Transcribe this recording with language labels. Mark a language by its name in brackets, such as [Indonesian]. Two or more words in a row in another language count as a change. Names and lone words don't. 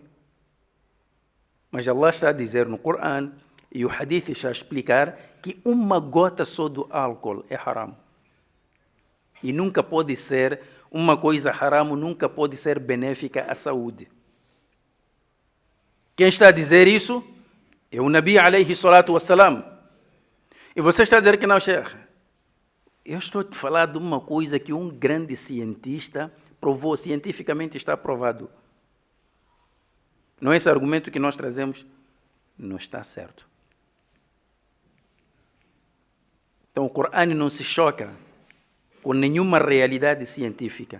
[Portuguese] Mas Allah está a dizer no Coran, e o hadith está a explicar, que uma gota só do álcool é haram. E nunca pode ser, uma coisa haram nunca pode ser benéfica à saúde. Quem está a dizer isso é o [Arabic] نبي عليه الصلاة والسلام. [Portuguese] E você está a dizer que não, Sheikh. Eu estou a te falar de uma coisa que um grande cientista provou, cientificamente está provado. Não é esse argumento que nós trazemos? Não está certo. Então o Coran não se choca com nenhuma realidade científica.